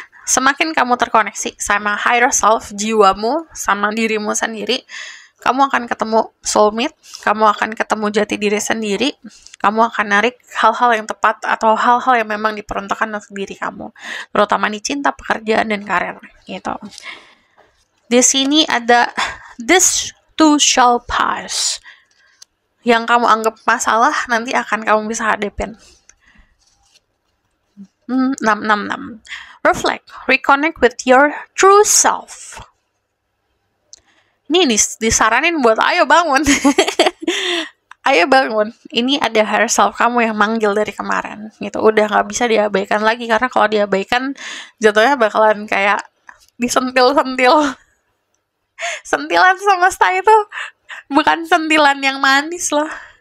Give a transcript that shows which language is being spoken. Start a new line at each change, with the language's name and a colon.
Indonesian: Semakin kamu terkoneksi sama higher self, jiwamu, sama dirimu sendiri, kamu akan ketemu soulmate, kamu akan ketemu jati diri sendiri, kamu akan narik hal-hal yang tepat atau hal-hal yang memang diperuntukkan untuk diri kamu, terutama di cinta, pekerjaan, dan karir gitu. Di sini ada
English: this too shall pass.
Indonesian: Yang kamu anggap masalah nanti akan kamu bisa hadapin.
English: 666. Reflect, reconnect with your true self.
Indonesian: Ini disaranin buat ayo bangun. Ayo bangun, ini ada higher self kamu yang manggil dari kemarin gitu. Udah nggak bisa diabaikan lagi, karena kalau diabaikan jatuhnya bakalan kayak disentil-sentil. Sentilan semesta itu bukan sentilan yang manis loh.